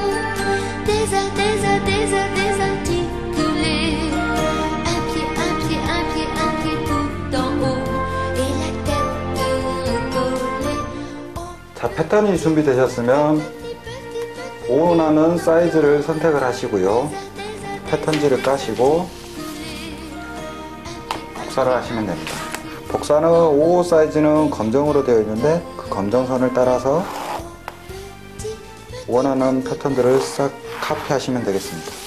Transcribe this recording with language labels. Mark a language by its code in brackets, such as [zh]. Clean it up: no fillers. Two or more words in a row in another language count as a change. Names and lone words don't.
[fr] Désarticulé. Un pied tout en haut et la tête recollée. [ko] 자, 패턴이 준비되셨으면 원하는 사이즈를 선택을 하시고요. 패턴지를 까시고 복사를 하시면 됩니다. 복사는 5호 사이즈는 검정으로 되어 있는데 그 검정선을 따라서 원하는 패턴들을 싹 카피하시면 되겠습니다.